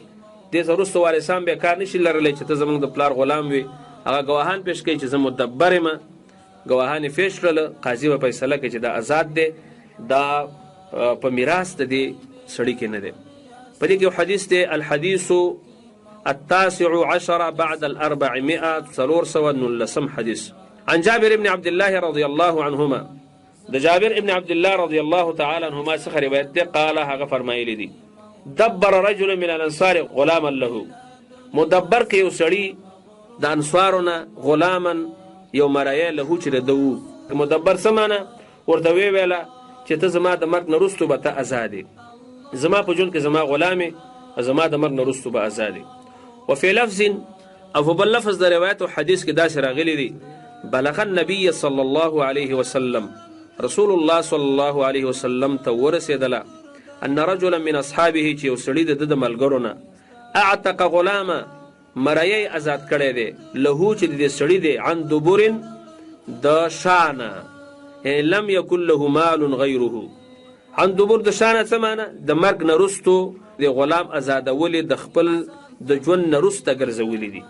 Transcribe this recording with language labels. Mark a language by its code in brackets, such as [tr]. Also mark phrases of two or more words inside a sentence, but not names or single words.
[ps] دې ته وروسته وارثان بیا کار نشي لرلی چې ته زموږ د پلار غلام وي. هغه ګواهان پیش کوي چې زه مدبر یم، ګواهان یې پیش کړله، قاضي به فیصله کوي چې دا آزاد دی، دا په میراث د دې سړي کې نه دی. په دې کې یو حدیث دی، [ar] الحدیث التاسع عشر بعد 400 419 حديث عن جابر بن عبد الله رضي الله عنهما. [ps] د جابر بن عبد الله [ar] رضي الله تعالى عنهما [ps] څخه روایت دی، قال هغه فرمایلی دي [ar] دبر رجل من الانصار غلاما له. [ps] مدبر کې یو سړی د انصارونه غلاما یو مرایه له چې دو. مدبر څه معنی؟ ورته ویله چې ته زما د مرګ نه وروستو به ته آزاد یې، زما په ژوند کې زما غلام یې، زما د مرګ نه وروستو به آزاد یې. [ar] وفي لفظ، [ps] او په بل لفظ د روایت او حدیث کې داسې راغلی دی، [ar] بلغ النبي صلی الله علیه وسلم، [ps] رسول الله [ar] صلی الله علیه وسلم [ps] ته ورسېدله [ar] ان رجلا من اصحابه [ps] چې یو سړي د ملګرو نه [ar] اعتق غلامه [ps] مریی آزاد کړی دی، له چې د دې سړي دی [ar] عن دبر [ps] د شانه، یعنی [ar] لم یکن له مال غیره. عن دبر [ps] د شانه څه معنی؟ د مرګ نه وروستو د غلام آزادولې د خپل د ژوند نه وروسته ګرځولې دي.